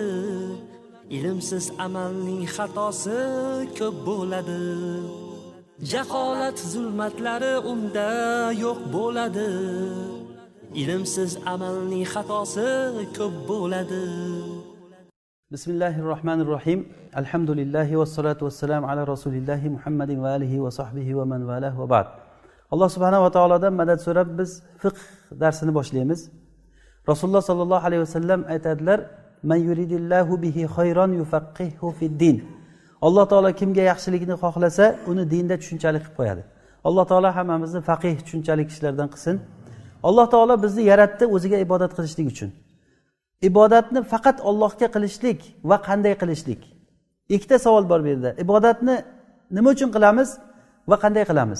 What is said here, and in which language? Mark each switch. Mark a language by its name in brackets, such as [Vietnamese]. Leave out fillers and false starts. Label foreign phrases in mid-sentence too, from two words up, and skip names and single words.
[Uzbek] Ilmsiz amalning xatosi ko'p bo'ladi. Jaholat zulmatlari unda yo'q bo'ladi. Ilmsiz amalning xatosi ko'p bo'ladi. [Arabic] Bismillahirrohmanirrohim. الحمد لله والصلاة والسلام على رسول الله محمد وعلى آله وصحبه ومن والاه وبعد. [Uzbek] Alloh subhanahu va taolodan madad so'rab biz fiqh darsini boshlaymiz. Rasululloh [Arabic] صلى الله عليه وسلم [Uzbek] aytadilar: [Arabic] "من يرد الله به خيرا يفقهه في الدين." [Uzbek] Alloh taolo kimga yaxshilikni xohlasa, uni dinda tushunchali qilib qo'yadi. Alloh taolo hammamizni faqih, tushunchali kishilardan qilsin. Alloh taolo bizni yaratdi o'ziga ibodat qilishlik uchun. Ibodatni faqat Allohga qilishlik va qanday qilishlik. Ikkita savol bor bu yerda. Ibodatni nima uchun qilamiz va qanday qilamiz?